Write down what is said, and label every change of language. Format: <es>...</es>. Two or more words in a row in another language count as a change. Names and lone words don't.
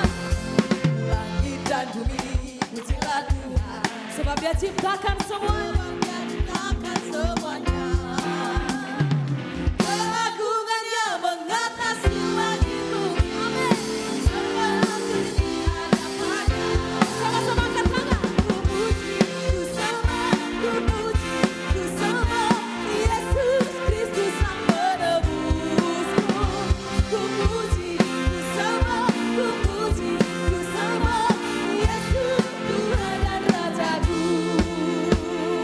<id>Langit dan bumi pujilah Tuhan, sebab Dia ciptakan semuanya. Keagungannya mengatasi langit bumi. Amin. Semua sujud di hadapannya. Sama-sama angkat tangan. Ku puji, ku sembah, ku puji, ku sembah Yesus Kristus Sang Penebusku. Ku puji, ku sembah, ku puji, ku sembah Yesus Tuhan dan Rajaku.</id>